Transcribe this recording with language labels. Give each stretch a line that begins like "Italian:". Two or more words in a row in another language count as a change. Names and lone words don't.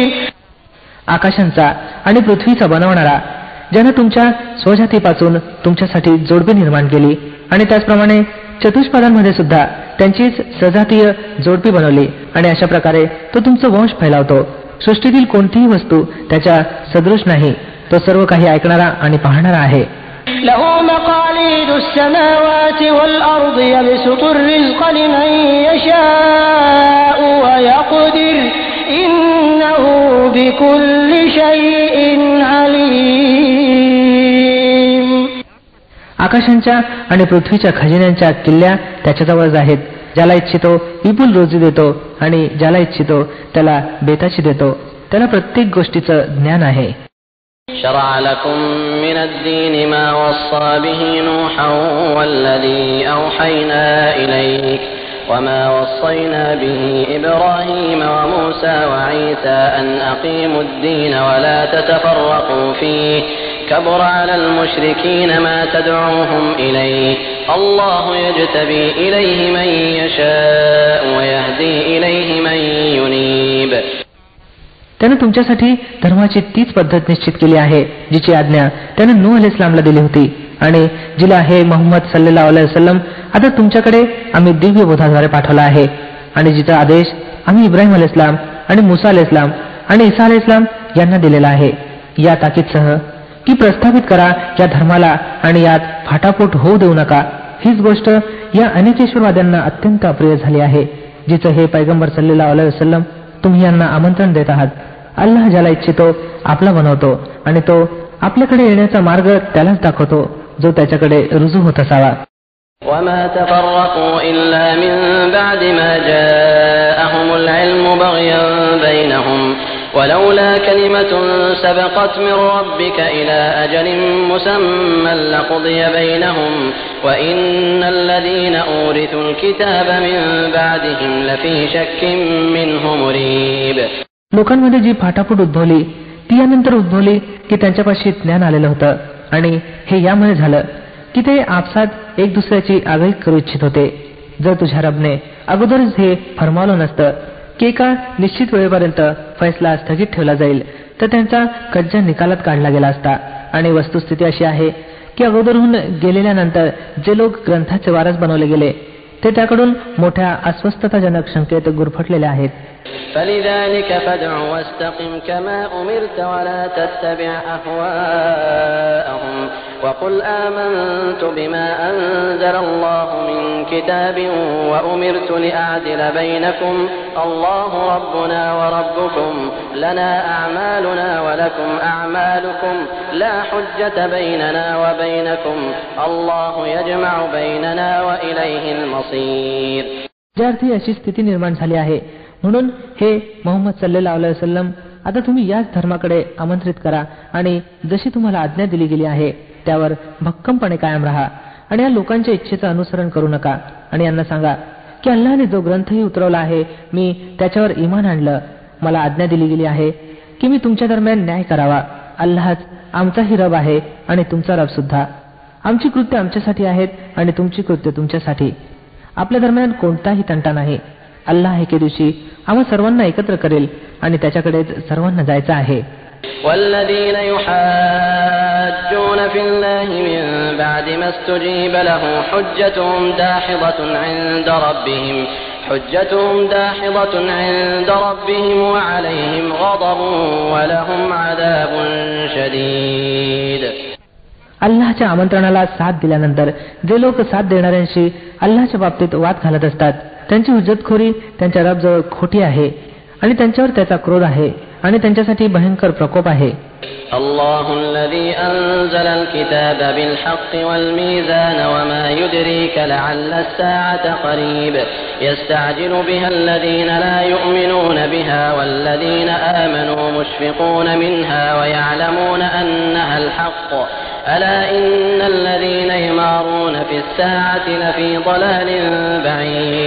Marathi: आकाशांचा आणि पृथ्वीचा बनवणारा, ज्यानं तुमच्या स्वजातीपासून तुमच्यासाठी जोडपे निर्माण केली आणि त्याचप्रमाणे चतुष्पादांमध्ये सुद्धा त्यांचीच सजातीय जोडपी बनवली आणि अशा प्रकारे तो तुमचं वंश फैलावतो. सृष्टीतील कोणतीही वस्तू त्याच्या सदृश नाही. तो सर्व काही ऐकणारा आणि पाहणारा आहे.
Arabic: له مقاليد السماوات والأرض يبسط الرزق لمن يشاء ويقدر إنه بكل شيء عليم.
Marathi: आकाशांच्या आणि पृथ्वीच्या खजिन्यांच्या किल्ल्या त्याच्याजवळच आहेत. ज्याला इच्छितो विपुल रोजी देतो आणि ज्याला इच्छितो त्याला बेताची देतो. त्याला प्रत्येक गोष्टीचं ज्ञान आहे.
Arabic: شرع لكم من الدين ما وصى به نوحا والذي أوحينا إليك وما وصينا به إبراهيم وموسى وعيسى أن أقيموا الدين ولا تتفرقوا فيه كبر على المشركين ما تدعوهم إليه الله يجتبي إليه من يشاء ويهدي إليه من ينيب.
Marathi: त्यानं तुमच्यासाठी धर्माची तीच पद्धत निश्चित केली आहे जिची आज्ञा त्यानं नूह अलैहिस्सलामला दिली होती आणि जिला हे मोहम्मद
Arabic: صلى الله عليه وسلم
Marathi: आता तुमच्याकडे आम्ही दिव्य बोधाद्वारे पाठवला आहे आणि जिचा आदेश आम्ही इब्राहिम अलैहिस्सलाम आणि मुसा अलैहिस्सलाम आणि ईसा अलैहिस्सलाम यांना दिलेला आहे, या ताकीदसह की प्रस्थापित करा या धर्माला आणि यात फाटाफूट होऊ देऊ नका. हीच गोष्ट या अनिकेश्वरवाद्यांना अत्यंत अप्रिय झाली आहे, जिचं हे पैगंबर
Arabic: صلى الله عليه وسلم
Marathi: तुम्ही यांना आमंत्रण देत आहात. अल्लाह ज्याला इच्छितो आपला बनवतो आणि तो आपल्याकडे येण्याचा मार्ग त्यालाच दाखवतो. जो त्याच्याकडे रुजू होत असावा.
Arabic: وما تفرقوا إلا من بعد ما جاءهم العلم بغيا بينهم ولولا كلمة سبقت من ربك إلى أجل مسمى لقضي بينهم وإن الذين أورثوا الكتاب من بعدهم لفي شك منه مريب.
Marathi: लोकांमध्ये जी फाटाफूट उद्भवली ती यानंतर उद्भवली की त्यांच्यापाशी ज्ञान आलेलं होतं आणि हे यामुळे झालं की ते आपसात एक दुसऱ्याची आगळीक करू इच्छित होते. जर तुझ्या रबने अगोदरच हे फरमावलं नसतं की एका निश्चित वेळेपर्यंत फैसला स्थगित ठेवला जाईल तर त्यांचा कज्जा निकालात काढला गेला असता. आणि वस्तुस्थिती अशी आहे की अगोदरहून गेलेल्यानंतर जे लोक ग्रंथाचे वारस बनवले गेले ते त्याकडून मोठ्या अस्वस्थताजनक शंकेत गुरफटलेले आहेत.
Arabic: فلذلك فادع واستقم كما أمرت ولا تتبع أهواءهم وقل آمنت بما أنزل الله من كتاب وأمرت لأعدل بينكم الله ربنا وربكم لنا أعمالنا ولكم أعمالكم لا حجة بيننا وبينكم الله يجمع بيننا وإليه المصير.
Marathi: ज्यार्थी अशी स्थिती निर्माण झाली आहे म्हणून हे मोहम्मद
Arabic: صلى الله عليه وسلم
Marathi: आता तुम्ही याच धर्माकडे आमंत्रित करा आणि जशी तुम्हाला आज्ञा दिली गेली आहे त्यावर भक्कमपणे कायम राहा आणि या लोकांच्या इच्छेचं अनुसरण करू नका. आणि यांना सांगा की अल्लाहने जो ग्रंथही उतरवला आहे मी त्याच्यावर ईमान आणलं. मला आज्ञा दिली गेली आहे की मी तुमच्या दरम्यान न्याय करावा. अल्लाहच आमचाही रब आहे आणि तुमचा रब सुद्धा. आमची कृत्य आमच्यासाठी आहेत आणि तुमची कृत्य तुमच्यासाठी. आपल्या दरम्यान कोणताही तंटा नाही. अल्लाह एके दिवशी आम्हा सर्वांना एकत्र करेल आणि त्याच्याकडेच सर्वांना जायचं आहे.
Arabic: والذين يحاجون في الله من بعد ما استجيب له حجتهم داحضة عند ربهم وعليهم غضب ولهم عذاب شديد.
Marathi: अल्लाहच्या आमंत्रणाला साथ दिल्यानंतर जे लोक साथ देणाऱ्यांशी अल्लाहच्या बाबतीत वाद घालत असतात त्यांची हुज्जतखोरी त्यांच्या रबजवळ खोटी आहे आणि त्यांच्यावर त्याचा क्रोध आहे आणि त्यांच्यासाठी भयंकर प्रकोप आहे.
Arabic: الله الذي أنزل الكتاب بالحق والميزان وما يدريك لعل الساعة قريب يستعجل بها الذين لا يؤمنون بها والذين آمنوا مشفقون منها ويعلمون أنها الحق ألا إن الذين يمارون في الساعة لفي ضلال بعيد.